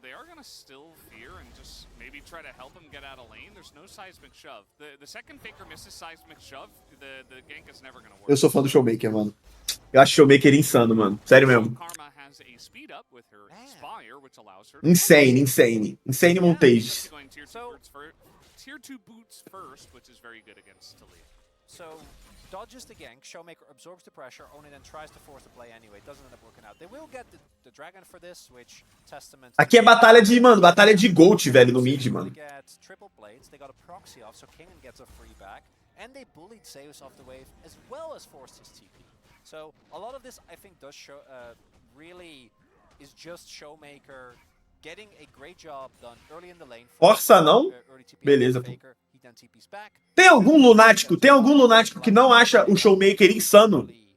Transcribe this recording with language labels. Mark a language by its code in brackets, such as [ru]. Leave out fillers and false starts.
[en] They are gonna still fear and just maybe try to help him get out of lane. There's no seismic shove. The second Faker misses seismic shove, the gank is never gonna work. [pt] Eu sou fã do Showmaker, mano. Eu acho o Showmaker insano, mano. Sério mesmo. [en] Karma has a speed up with her Spire, which allows her Insane, insane. Insane montages. Tier 2 boots first, which is very good against Talia. So dodges the gank, Showmaker absorbs the pressure, Oni then tries to force the play anyway, doesn't end up working out. They will get the dragon for this, which testament... [pt] Aqui é batalha de, mano, batalha de Gold, velho, no mid, mano. [en] Triple blades, they got a proxy off, so Kingen gets a free back, and they bullied Zeus off the wave, as well as forced his TP. So a lot of this, I think, does show, really is just Showmaker getting a great job done early in the lane. [pt] Força não? Beleza, pô. Tem algum lunático que não acha o Showmaker insano?